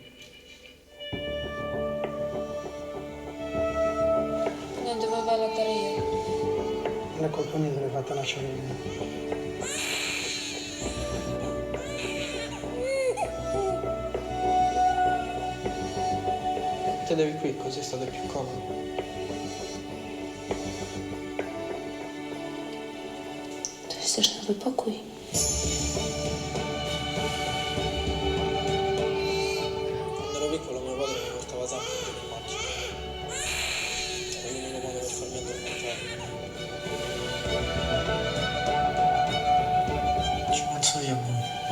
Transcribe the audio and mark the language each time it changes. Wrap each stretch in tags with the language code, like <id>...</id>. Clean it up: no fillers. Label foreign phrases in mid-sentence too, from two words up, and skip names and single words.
<it>Non dovevo allattare io. Non è colpa mia se l'hai fatta nascere io. Sedevi qui così state più comodi.</it> <pl>To jesteś nowy pokój.</pl> <it>Quando ero piccolo mio padre mi portava sempre in macchina. Era l'unico modo per farmi addormentare. Ci penso io a voi.</it>